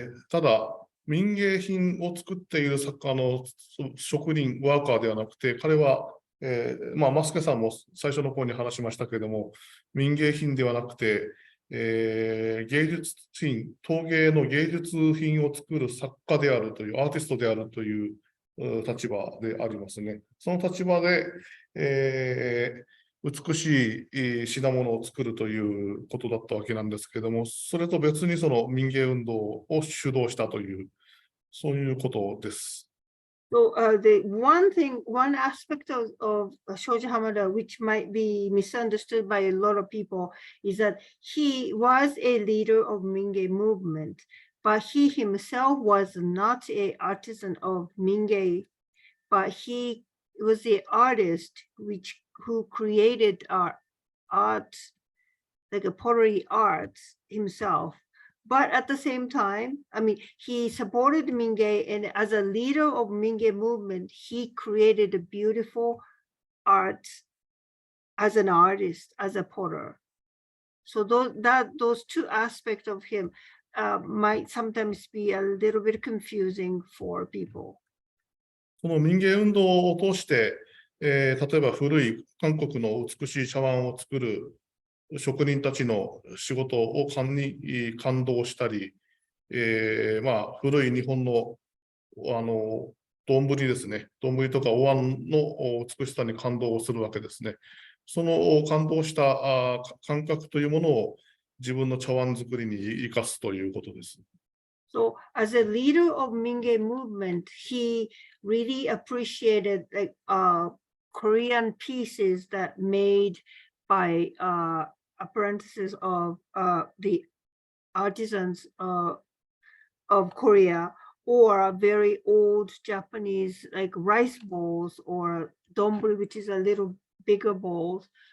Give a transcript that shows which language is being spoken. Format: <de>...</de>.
<ja>ただ、民芸品を作っている職人、ワーカーではなくて、彼は、マスケさんも最初の方に話しましたけれども、民芸品ではなくて、芸術品、陶芸の芸術品を作る作家であるという、アーティストであるという立場でありますね。その立場で、美しい品物を作るということだったわけなんですけれども、それと別にその民芸運動を主導したという、そういうことです。</ja> <en>So the one aspect of Shoji Hamada, which might be misunderstood by a lot of people, is that he was a leader of Mingei movement, but he himself was not an artisan of Mingei, but he was the artist who created art, like a pottery art himself. But at the same time, I mean, he supported Mingei, and as a leader of Mingei movement, he created a beautiful art as an artist, as a potter. So those two aspects of him might sometimes be a little bit confusing for people.</en> <ja>この民芸運動を通して、例えば古い韓国の美しい茶碗を作る職人たちの仕事をに感動したり、古い日本の丼ですね、丼とかお椀の美しさに感動をするわけですね。その感動した感覚というものを自分の茶碗作りに生かすということです。</ja> <en>So as a leader of Mingei movement, he really appreciated like Korean pieces that made by apprentices of the artisans of Korea, or very old Japanese like rice bowls or donburi, which is a little bigger bowls.</en>